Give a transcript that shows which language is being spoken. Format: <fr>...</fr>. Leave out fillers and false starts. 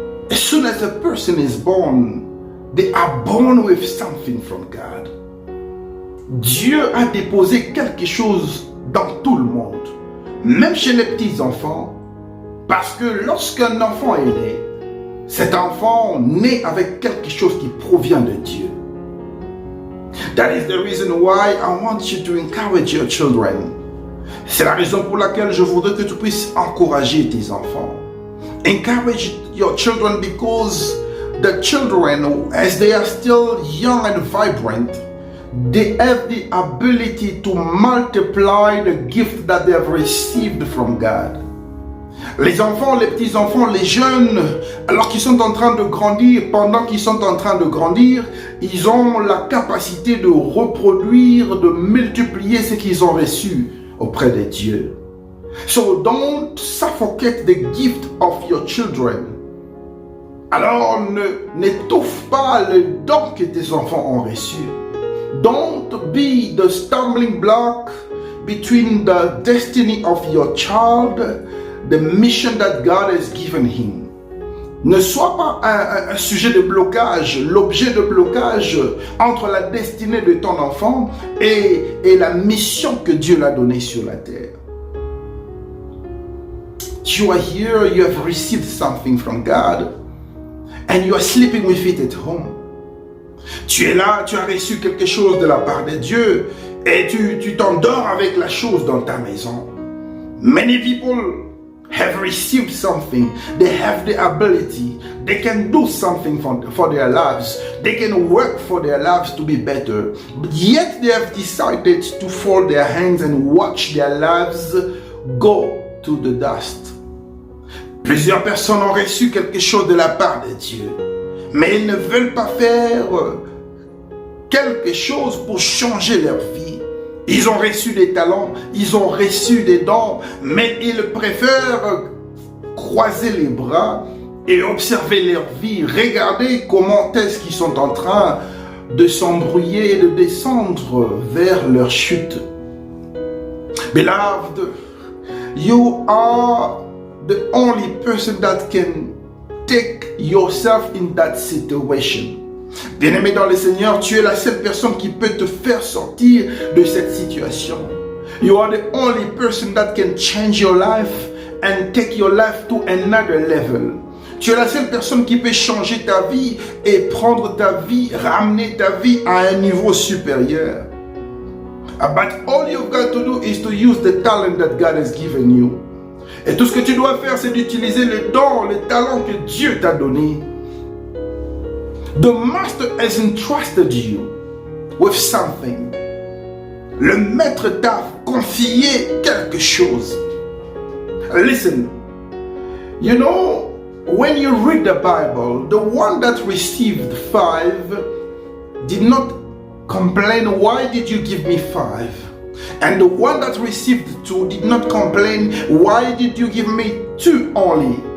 <en>As soon as a person is born, they are born with something from God.</en> <fr>Dieu a déposé quelque chose dans tout le monde, même chez les petits enfants, parce que lorsqu'un enfant est né, cet enfant naît avec quelque chose qui provient de Dieu.</fr> <en>That is the reason why I want you to encourage your children.</en> <fr>C'est la raison pour laquelle je voudrais que tu puisses encourager tes enfants.</fr> <en>Encourage your children because the children, as they are still young and vibrant, they have the ability to multiply the gift that they have received from God.</en> <fr>Les enfants, les petits-enfants, les jeunes, alors qu'ils sont en train de grandir, pendant qu'ils sont en train de grandir, ils ont la capacité de reproduire, de multiplier ce qu'ils ont reçu auprès de Dieu.</fr> <en>So don't suffocate the gift of your children.</en> <fr>Alors n'étouffe pas le don que tes enfants ont reçu.</fr> <en>Don't be the stumbling block between the destiny of your child, the mission that God has given him.</en> <fr>Ne sois pas un sujet de blocage, l'objet de blocage entre la destinée de ton enfant et la mission que Dieu l'a donnée sur la terre.</fr> <en>You are here, you have received something from God and you are sleeping with it at home.</en> <fr>Tu es là, tu as reçu quelque chose de la part de Dieu et tu t'endors avec la chose dans ta maison.</fr> <en>Many people have received something. They have the ability. They can do something for their lives. They can work for their lives to be better. But yet they have decided to fold their hands and watch their lives go to the dust.</en> <fr>Plusieurs personnes ont reçu quelque chose de la part de Dieu, mais ils ne veulent pas faire quelque chose pour changer leur vie. Ils ont reçu des talents, ils ont reçu des dons, mais ils préfèrent croiser les bras et observer leur vie, regarder comment est-ce qu'ils sont en train de s'embrouiller et de descendre vers leur chute.</fr> <en>Beloved, you are the only person that can take yourself in that situation.</en> <fr>Bien-aimé dans le Seigneur, tu es la seule personne qui peut te faire sortir de cette situation.</fr> <en>You are the only person that can change your life and take your life to another level.</en> <fr>Tu es la seule personne qui peut changer ta vie et prendre ta vie, ramener ta vie à un niveau supérieur.</fr> <en>But all you've got to do is to use the talent that God has given you.</en> <fr>Et tout ce que tu dois faire, c'est d'utiliser le don, le talent que Dieu t'a donné.</fr> <en>The master has entrusted you with something.</en> <fr>Le maître t'a confié quelque chose.</fr> <en>Listen, you know, when you read the Bible, the one that received 5 did not complain, why did you give me 5? And the one that received 2 did not complain, why did you give me 2 only?</en>